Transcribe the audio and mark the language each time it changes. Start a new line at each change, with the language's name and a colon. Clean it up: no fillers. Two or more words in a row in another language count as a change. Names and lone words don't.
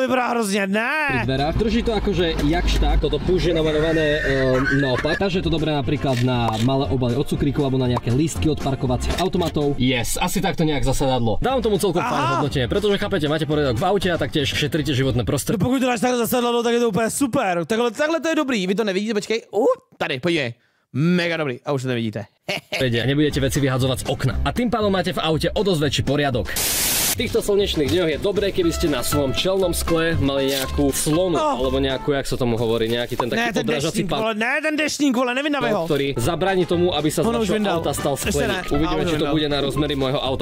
Czech: To vypadá hrozne,
Slovak: pri dverách. Drží to akože jakž tak, toto púž je namalované naopak. Takže je to dobré napríklad na malé obaly od cukríkov alebo na nejaké lístky od parkovacích automatov. Yes, asi takto nejak zasadadlo. Dávam tomu celkom fajn hodnotenie, pretože chápete, máte poriadok v aute a taktiež šetríte životné prostredie.
Czech: Pokud to dáš takhle zasadadlo, tak je to úplně super. Takhle to je dobrý. Vy to nevidíte, počkej. Tady, podívej. Mega dobrý. A už to nevidíte.
Slovak: Nebudete veci vyhadzovať z okna. A tým pádom máte v aute o dosť väčší poriadok. V týchto slnečných dňoch je dobré, keby ste na svojom čelnom skle mali nejakú slonu, alebo nejakú, jak sa tomu hovorí, nejaký ten taký odrážací pán.
Czech: Ne, ten deštník, vole, nevyndavej ho.
Slovak: Ktorý zabráni tomu, aby sa z našho auta stal skleník. Uvidíme, či to bude na rozmery môjho auta.